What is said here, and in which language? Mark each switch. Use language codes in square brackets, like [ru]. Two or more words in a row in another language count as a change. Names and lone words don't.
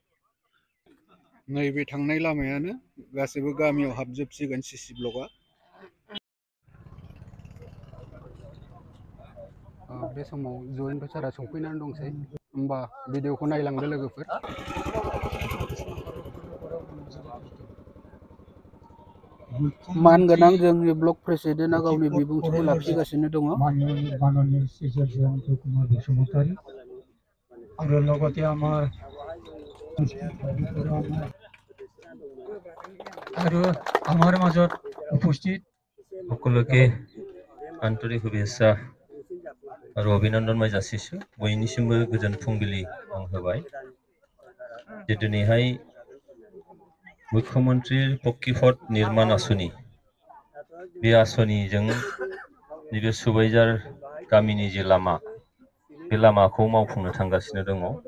[brx] नैबे थांनाय लामायानो गासिबो गामियाव हाबजोबसिगोन सिसि ब्लकआ बे समाव जयेन्ट सारा सफैनानै दंसै होमबा भिडिअखौ नायलांदो लोगोफोर मानगोनां जोंनि ब्लक प्रेसिडेन्टआ गावनि बिबुंथिखौ लाखिगासिनो दङ [as] आरो লগতে আমাৰ মাজত উপস্থিত সকলোকে আন্তৰিক শুভেচ্ছা আৰু অভিনন্দন মই যাচিছোঁ [brx] বयनिसिमबो गोजोन फुंबिलि आं होबाय जे दिनैहाय मुख्यमन्त्रीर पक्किपथ निर्माण आसनि बे आसनिजों नैबे सबायझार गामिनि जे लामा बे लामाखौ मावफुंनो थांगासिनो दङ